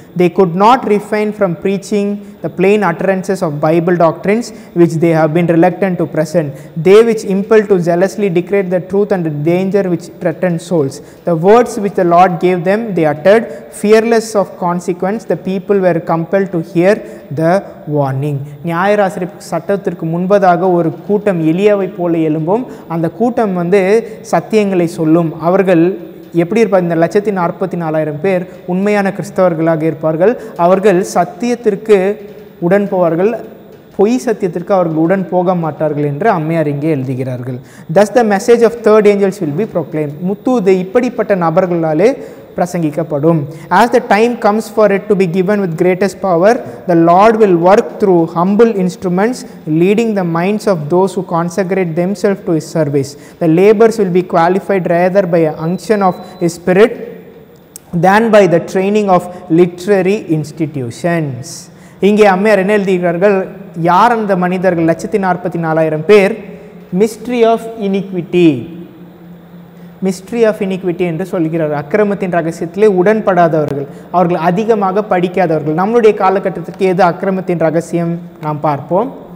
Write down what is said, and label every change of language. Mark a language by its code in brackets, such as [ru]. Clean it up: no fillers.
[en] They could not refrain from preaching the plain utterances of Bible doctrines which they have been reluctant to present. They which impel to zealously declare the truth and the danger which threatens souls. The words which the Lord gave them they uttered, fearless of consequence. The people were compelled to hear the warning. [ta] நியாயராசரிப்பு சட்டத்திற்கு முன்பதாக ஒரு கூட்டம் எலியாவை போல எழும்பும். அந்த கூட்டம் சத்தியங்களை சொல்லும். அவர்கள் எப்படி இருப்பார்? இந்த 1,44,000 பேர் உண்மையான கிறிஸ்தவர்களாக இருப்பார்கள். அவர்கள் சத்தியத்திற்கு உடன் போவார்கள், பொய் சத்தியத்திற்கு அவர்கள் உடன் போக மாட்டார்கள் என்று அம்மையார் இங்கே எழுதுகிறார்கள். [en] thus the message of third angels will be proclaimed. [ta] Muthoot இப்படிப்பட்ட நபர்களாலே பிரசங்கிக்கப்படும். [en] as the time comes for it to be given with greatest power, the Lord will work through humble instruments, leading the minds of those who consecrate themselves to his service. The labors will be qualified rather by an unction of his spirit than by the training of literary institutions. [ta] இங்கே அம்மையார் என்ன எழுதுகிறார்கள்? யார் அந்த மனிதர்கள்? 1,44,000 பேர் [en] mystery of iniquity, mystery of iniquity [ta] என்று சொல்கிறார். அக்கிரமத்தின் ரகசியத்திலே உடன்படாதவர்கள், அவர்கள் அதிகமாக படிக்காதவர்கள். நம்முடைய காலகட்டத்திற்கு எது அக்கிரமத்தின் ரகசியம் நாம் பார்ப்போம்.